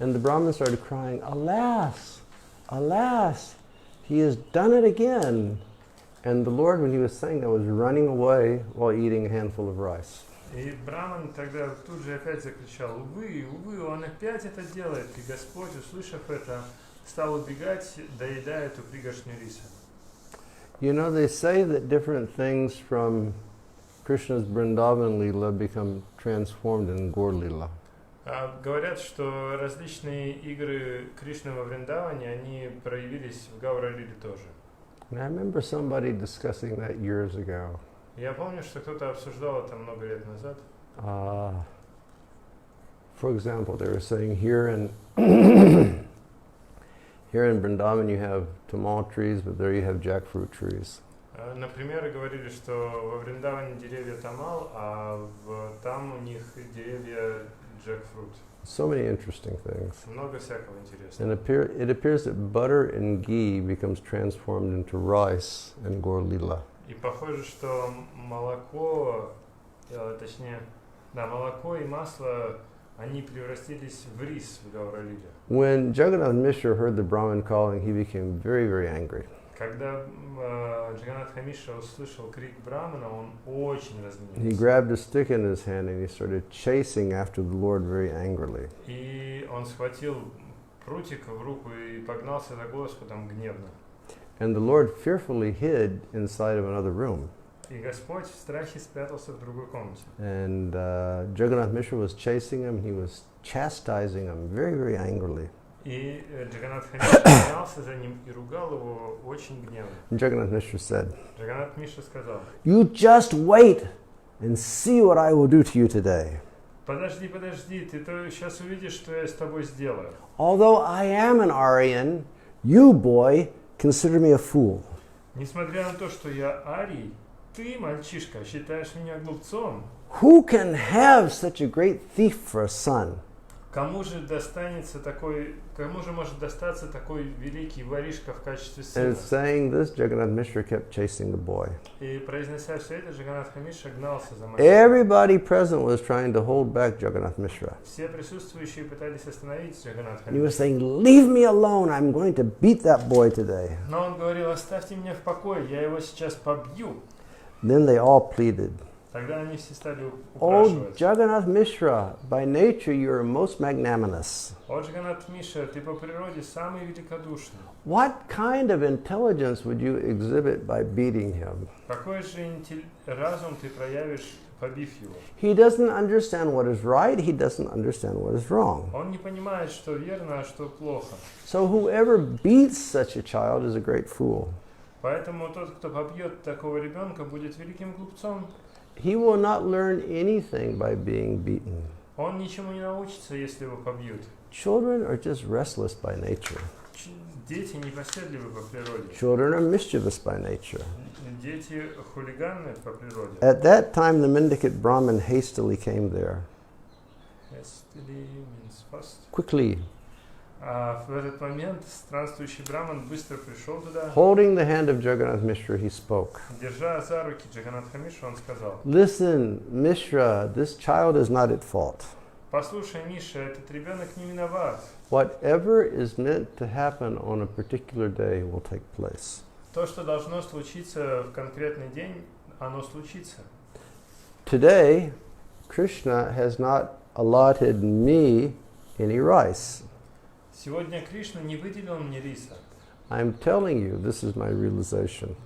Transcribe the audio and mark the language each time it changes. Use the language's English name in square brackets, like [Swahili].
[English] And the Brahman started crying, "Alas, alas, he has done it again." And the Lord, when he was saying that, was running away while eating a handful of rice. [Russian] И Браман тогда тут же опять закричал: увы, увы, он опять это делает. И Господь, услышав это, стал убегать, доедая эту пригоршню риса. [English] You know, they say that different things from Krishna's Vrindavan-lila become transformed in Gaura-lila. [Russian] Говорят, что различные игры Кришны во Вриндаване, они проявились в Гаура-лиле тоже. [English] And I remember somebody discussing that years ago. [Russian] Я помню, что кто-то обсуждал это много лет назад. [English] For example, they were saying here in Vrindavan you have tamal trees, but there you have jackfruit trees. [Russian] Например, говорили, что во Вриндаване деревья тамал, а там у них деревья джекфрут. [English] So many interesting things. [Russian] Много всякого интересного. [English] And it appears that butter and ghee becomes transformed into rice and Gaura-lila. [Russian] И похоже, что молоко и масло, они превратились в рис в Гаура-лиле. [English] When Jagannath Mishra heard the Brahman calling, he became very, very angry. [Russian] Когда Джаганатха Мишра услышал крик Брамана, он очень разгневался. [English] He grabbed a stick in his hand and he started chasing after the Lord very angrily. [Russian] И он схватил прутик в руку и погнался за Господом гневно. [English] And the Lord fearfully hid inside of another room. [Russian] И Господь в страхе спрятался в другой комнате. [English] And Jagannath Mishra was chasing him. He was chastising him very, very angrily. [Russian] И Джаганатха Мишра гнался за ним и ругал его очень гневно. [English] Jagannath Mishra said, [Russian] Джаганат Мишра сказал: [English] "You just wait and see what I will do to you today. [Russian] Подожди, ты то сейчас увидишь, что я с тобой сделаю. [English] Although I am an Aryan, you, boy, consider me a fool." [Russian] Несмотря на то, что я арий, ты, мальчишка, считаешь меня глупцом. [English] Who can have such a great thief for a son? [Russian] Кому же может достаться такой великий воришка в качестве сына? [English] And saying this, Jagannath Mishra kept chasing the boy. [Russian] И произнося все это, Джаганатха Мишра гнался за мальчиком. [English] Everybody present was trying to hold back Jagannath Mishra. [Russian] Все присутствующие пытались остановить Джаганатха [English] And he was [Russian] Мишра. [English] saying, "Leave me alone. I'm going to beat that boy today." [Russian] Но он говорил: оставьте меня в покое, я его сейчас побью. [English] Then they all pleaded, [Russian] Тогда они все стали [English] "Oh, [Russian] упрашивать: [English] Jagannath Mishra, by nature you are most magnanimous. [Russian] о, Джаганат Мишра, ты по природе самый великодушный. [English] What kind of intelligence would you exhibit by beating him? [Russian] Какой же разум ты проявишь, побив его? [English] He doesn't understand what is right. He doesn't understand what is wrong. [Russian] Он не понимает, что верно, а что плохо. [English] So whoever beats such a child is a great fool. [Russian] Поэтому тот, кто побьет такого ребенка, будет великим глупцом. [English] He will not learn anything by being beaten. [Russian] Он ничему не научится, если его побьют. [English] Children are just restless by nature. [Russian] Дети непоседливы по природе. [English] Children are mischievous by nature. [Russian] Дети хулиганны по природе. [English] At that time, the mendicant Brahmin hastily came there. Hastily means fast. Quickly, [Russian] А в этот момент странствующий браман быстро пришел туда. [English] holding the hand of Jagannath Mishra, he spoke. [Russian] Держа за руки Джаганатха Мишру, он сказал: [English] "Listen, Mishra, this child is not at fault. [Russian] послушай, Миша, этот ребенок не виноват. [English] Whatever is meant to happen on a particular day will take place. [Russian] То, что должно случиться в конкретный день, оно случится. [English] Today, Krishna has not allotted me any rice. [Russian] Сегодня Кришна не выделил мне риса. [English] I'm telling you, this is my realization.